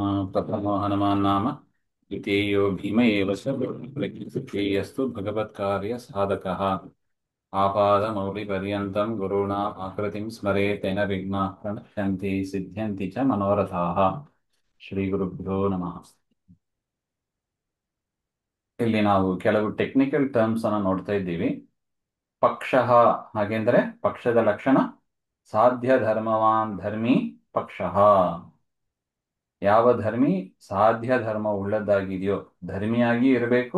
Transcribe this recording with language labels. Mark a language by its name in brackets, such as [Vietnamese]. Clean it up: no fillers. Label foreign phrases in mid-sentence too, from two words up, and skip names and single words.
[Sanskrit] प्रथमो हनुमान् नाम द्वितीयो भीम एव च प्रकृतिस्तु भगवत्कार्य साधकः। आपादमौलिपर्यन्तं गुरूणाम् आकृतिं स्मरेत् तेन विघ्नाः प्रणश्यन्ति सिद्ध्यन्ति च मनोरथाः। ಶ್ರೀಗುರುಭ್ಯೋ ನಮಃ. [Kannada] ಇಲ್ಲಿ ನಾವು ಕೆಲವು [English] technical terms [Kannada] ಅನ್ನು ನೋಡ್ತಾ ಇದ್ದೀವಿ. ಪಕ್ಷ ಹಾಗೆಂದ್ರೆ ಪಕ್ಷದ ಲಕ್ಷಣ [Sanskrit] ಸಾಧ್ಯ ಧರ್ಮವಾನ್ ಧರ್ಮಿ ಪಕ್ಷ. [Kannada] ಯಾವ ಧರ್ಮಿ ಸಾಧ್ಯ ಧರ್ಮ ಉಳ್ಳದ್ದಾಗಿದೆಯೋ ಧರ್ಮಿಯಾಗಿ ಇರಬೇಕು.